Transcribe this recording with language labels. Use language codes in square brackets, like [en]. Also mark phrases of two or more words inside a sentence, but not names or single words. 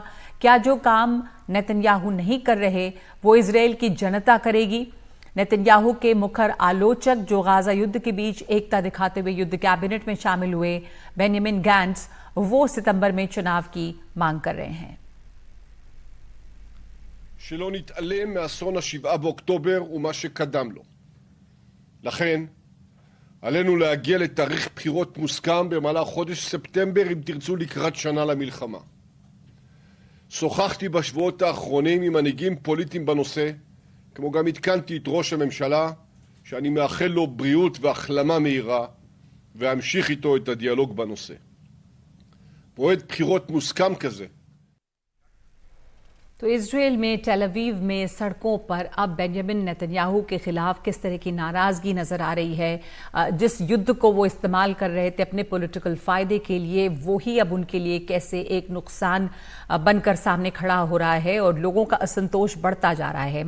[hi] क्या जो काम नेतन्याहू नहीं कर रहे वो इजराइल की जनता करेगी? नेतन्याहू के मुखर आलोचक जो गाजा युद्ध के बीच एकता दिखाते हुए युद्ध कैबिनेट में शामिल हुए बेंजामिन गैंट्स, वो सितंबर में चुनाव की मांग कर रहे हैं। [he] שלא נתעלם מאסון ה-7 באוקטובר ומה שקדם לו. לכן, עלינו להגיע לתאריך בחירות מוסכם במהלך חודש ספטמבר, אם תרצו, לקראת שנה למלחמה. שוחחתי בשבועות האחרונים עם מנהיגים פוליטיים בנושא, כמו גם עדכנתי את ראש הממשלה, שאני מאחל לו בריאות והחלמה מהירה, ואמשיך איתו את הדיאלוג בנושא. מועד בחירות מוסכם כזה, [hi] तो इजराइल में टेल अवीव में सड़कों पर अब बेंजामिन नेतन्याहू के खिलाफ किस तरह की नाराजगी नजर आ रही है। जिस युद्ध को वो इस्तेमाल कर रहे थे अपने पॉलिटिकल फायदे के लिए, वो ही अब उनके लिए कैसे एक नुकसान बनकर सामने खड़ा हो रहा है और लोगों का असंतोष बढ़ता जा रहा है।